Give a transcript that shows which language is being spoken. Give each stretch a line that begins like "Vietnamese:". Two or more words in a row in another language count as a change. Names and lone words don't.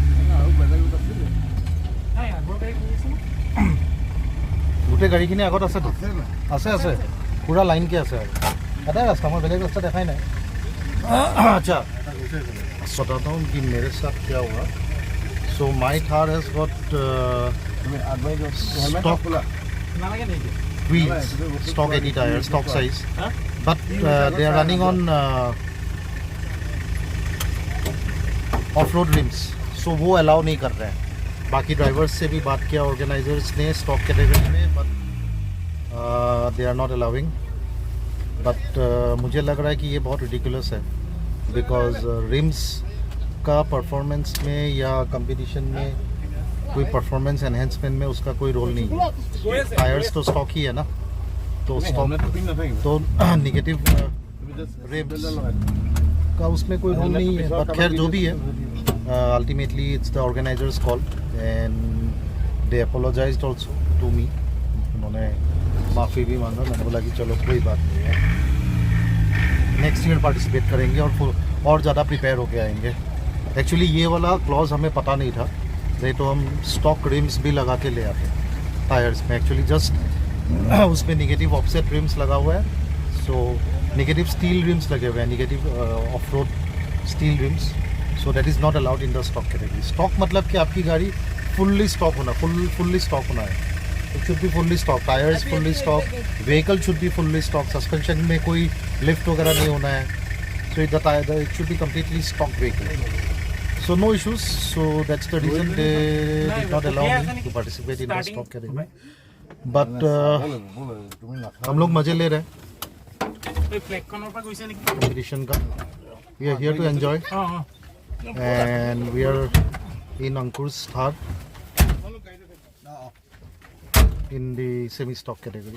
Assamese: আৰু বেলেগ আছিলে গোটেই গাড়ীখিনি আগত আছে আছে না আছে আছে পুৰা লাইনকে আছে আৰু এটাই ৰাস্তা মই বেলেগ ৰাস্তা দেখাই নাই আচ্ছা
Hindi: बताता हूँ कि मेरे साथ क्या हुआ
English: so my Thar has got
Assamese: তুমি আগবাঢ়ি যোৱা হেলমেট
English: Stop.
Assamese: খোলা
English: wheels stock 80 tires stock size but they are running on off-road rims so
Hindi: वो अलाउ नहीं कर रहे हैं बाकी ड्राइवर्स से भी बात किया ऑर्गेनाइजर्स ने
English: stock category
Hindi: में
English: but they are not allowing but
Hindi: मुझे लग रहा है कि ये बहुत रिडिकुलस है
English: because rims
Hindi: का परफॉर्मेंस में या कंपटीशन में कोई
English: performance enhancement
Hindi: में उसका कोई रोल नहीं है टायर्स तो स्टॉक ही है ना तो स्टॉक
Assamese: হেলমেটটো পিন্ধি নাথাকিব
Hindi: तो निगेटिव
Assamese: তুমি জাষ্ট
English: Rims.
Assamese: বেল্ট লগাই
Hindi: का उसमें कोई रोल नहीं है बट खैर जो भी है
English: ultimately it's the organisers' call and they apologised also to me
Hindi: उन्होंने माफ़ी भी मांगा मैंने बोला कि चलो कोई बात नहीं है
English: next year participate
Hindi: करेंगे और ज़्यादा प्रिपेयर होके आएंगे एक्चुअली ये वाला क्लॉज हमें पता नहीं था नहीं तो हम
English: stock rims
Hindi: भी लगा के ले आते टायर्स में
English: actually just उसमें negative offset rims
Hindi: लगा हुआ है
English: so negative steel rims
Hindi: लगे हुए हैं
English: negative off road steel rims so that is not allowed in the stock category stock
Hindi: मतलब कि आपकी गाड़ी
English: fully stock होना fully stock
Hindi: होना है
English: it should be fully stock tyres fully stock vehicle should be fully stock suspension
Hindi: में कोई लिफ्ट वगैरह नहीं होना है
English: so it should be completely stock vehicle So no issues. So that's the reason they did not allow me to participate in the stock category. But
Assamese: তুমি নাথাকা
Hindi: हम लोग मजे ले रहे हैं
Assamese: এই ফ্লেগখনৰ পৰা গৈছে নেকি
English: competition का. We are here to enjoy and we are in Ankur's Thar in the semi stock category.